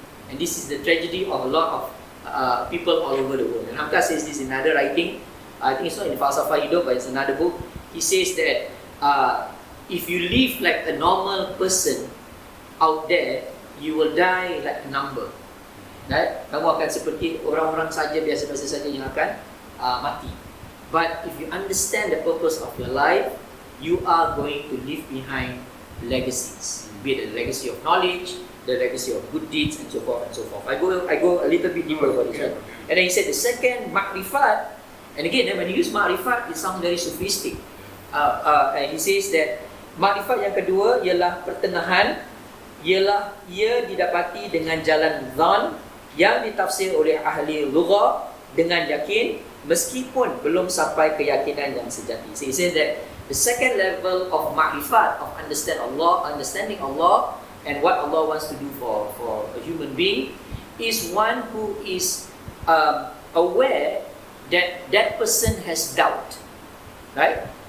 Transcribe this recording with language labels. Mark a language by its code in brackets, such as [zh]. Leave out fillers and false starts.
[en] And this is the tragedy of a lot of people all over the world. And Hamka says this in another writing, I think it's not in Falsafah Hidup, but it's another book. He says that if you live like a normal person out there, you will die like a number. Right? [ms] Kamu akan seperti orang-orang saja, biasa-biasa saja yang akan mati. [en] But if you understand the purpose of your life, you are going to leave behind legacies. Be it a legacy of knowledge, the legacy of good deeds and so forth and so forth. I go a little bit deeper for this. Right? And then he said the second ma'rifat, and again when you use ma'rifat, it sounds very sophistic. And he says that [ms] ma'rifat yang kedua ialah pertenahan, ialah ia didapati dengan jalan dhan yang ditafsir oleh ahli lughah dengan yakin meskipun belum sampai keyakinan yang sejati. [en] So he says that the second level of ma'rifat, of understanding Allah and what Allah wants to do for a human being, is one who is aware that that person has doubt, right?